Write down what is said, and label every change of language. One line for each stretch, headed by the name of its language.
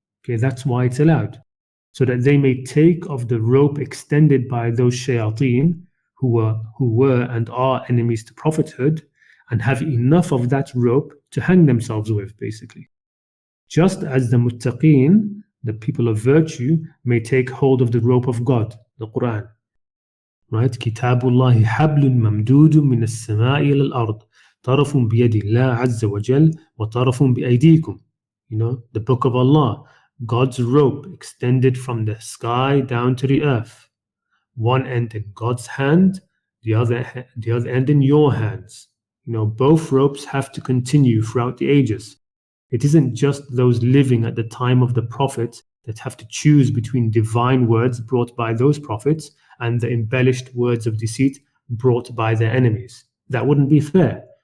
English: Okay, that's why it's allowed. So that they may take of the rope extended by those shayateen who were and are enemies to prophethood, and have enough of that rope to hang themselves with, basically. Just as the muttaqeen, the people of virtue, may take hold of the rope of God, the Qur'an. Right?
Arabic: كتاب الله حبل ممدود من السماء إلى الأرض طرف بيد الله عز وجل وطرف بأيديكم.
English: The book of Allah, God's rope extended from the sky down to the earth. One end in God's hand, the other end in your hands. Both ropes have to continue throughout the ages. It isn't just those living at the time of the Prophet that have to choose between divine words brought by those prophets and the embellished words of deceit brought by their enemies. That wouldn't be fair.